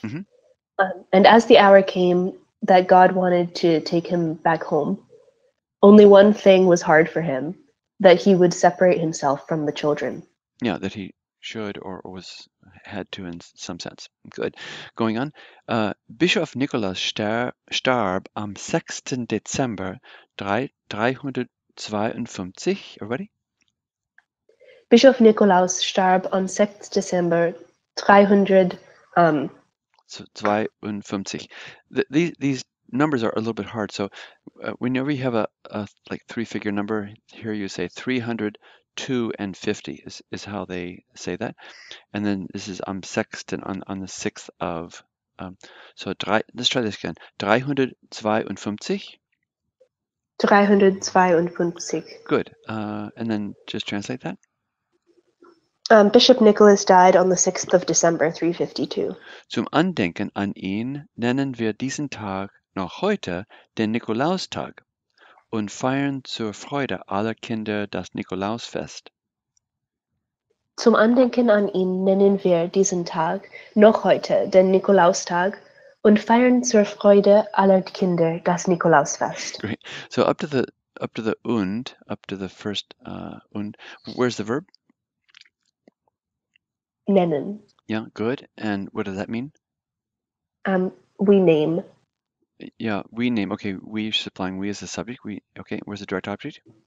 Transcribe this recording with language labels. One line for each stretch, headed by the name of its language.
English: Mhm. And as the hour came that God wanted to take him back home, only one thing was hard for him, that he would separate himself from the children. Yeah, that he should or had to in some sense. Good. Going on.
German: Bischof Nikolaus starb am 6. Dezember 352.
English: Everybody?
German: Bischof Nikolaus starb am 6. Dezember 300.
English: So 52. These numbers are a little bit hard. So whenever you have a like three-figure number, here you say 302 and 50 is how they say that. And then this is am 6. on the 6th of. So let's try this again. 352. 352. Good. And then just translate that. Bishop Nicholas died on the 6th of December 352.
German: Zum Andenken an ihn nennen wir diesen Tag noch heute den Nikolaustag und feiern zur Freude aller Kinder das Nikolausfest. Zum Andenken an ihn nennen wir diesen Tag noch heute den Nikolaustag und feiern zur Freude aller Kinder das Nikolausfest.
English: Great. So up to the und, up to the first und, where's the verb?
German: Nennen.
English: Yeah, good. And what does that mean? We name. Yeah, we name. Okay, we supplying we as the subject. Okay, where's the direct object?